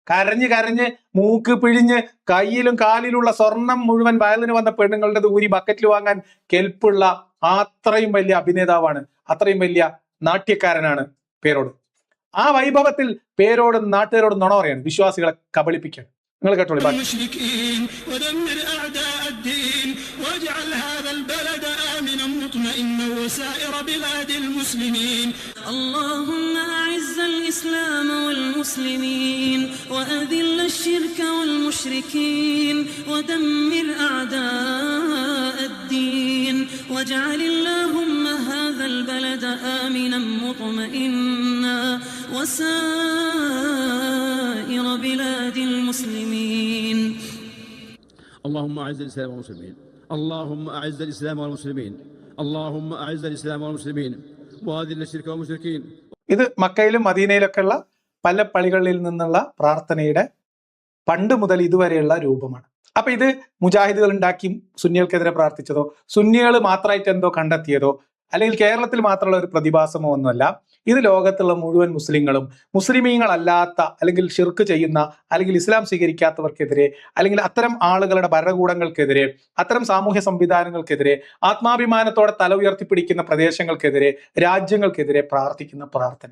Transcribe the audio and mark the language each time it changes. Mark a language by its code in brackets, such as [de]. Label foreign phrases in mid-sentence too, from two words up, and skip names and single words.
[ml] കരഞ്ഞ് കരഞ്ഞ് മൂക്ക് പിഴിഞ്ഞ് കയ്യിലും കാലിലുള്ള സ്വർണം മുഴുവൻ വയലിന് വന്ന പെണ്ണുങ്ങളുടെ ഊരി ബക്കറ്റിൽ വാങ്ങാൻ കെൽപ്പുള്ള അത്രയും വലിയ അഭിനേതാവാണ്, അത്രയും വലിയ നാട്യക്കാരനാണ് പേരോട്. ആ വൈഭവത്തിൽ പേരോട് നാട്ടുകാരോട് നുണ പറയാണ്, വിശ്വാസികളെ കബളിപ്പിക്കുകയാണ്. നിങ്ങൾ കേട്ടോളൂ. [ar] المشركين ودمر أعداء الدين واجعل هذا البلد آمنا مطمئنا وسائر بلاد المسلمين. اللهم أعز الإسلام والمسلمين وأذل الشرك والمشركين ودمر أعداء الدين واجعل اللهم هذا البلد آمنا مطمئنا وسائر بلاد المسلمين. اللهم أعز الإسلام والمسلمين، اللهم أعز الإسلام والمسلمين، اللهم أعز الإسلام والمسلمين وأذل الشرك والمشركين. [ml] ഇത് മക്കയിലും മദീനയിലൊക്കെ ഉള്ള പല പള്ളികളിൽ നിന്നുള്ള പ്രാർത്ഥനയുടെ പണ്ട് മുതൽ ഇതുവരെയുള്ള രൂപമാണ്. അപ്പൊ ഇത് മുജാഹിദുകൾ ഉണ്ടാക്കി സുന്നികൾക്കെതിരെ പ്രാർത്ഥിച്ചതോ സുന്നികൾ മാത്രമായിട്ട് എന്തോ കണ്ടെത്തിയതോ അല്ലെങ്കിൽ കേരളത്തിൽ മാത്രമുള്ള ഒരു പ്രതിഭാസമോ ഒന്നുമല്ല. ഇത് ലോകത്തുള്ള മുഴുവൻ മുസ്ലിങ്ങളും മുസ്ലിമീങ്ങളല്ലാത്ത അല്ലെങ്കിൽ ഷിർക്ക് ചെയ്യുന്ന അല്ലെങ്കിൽ ഇസ്ലാം സ്വീകരിക്കാത്തവർക്കെതിരെ അല്ലെങ്കിൽ അത്തരം ആളുകളുടെ ഭരണകൂടങ്ങൾക്കെതിരെ അത്തരം സാമൂഹ്യ സംവിധാനങ്ങൾക്കെതിരെ ആത്മാഭിമാനത്തോടെ തല ഉയർത്തിപ്പിടിക്കുന്ന പ്രദേശങ്ങൾക്കെതിരെ രാജ്യങ്ങൾക്കെതിരെ പ്രാർത്ഥിക്കുന്ന പ്രാർത്ഥന.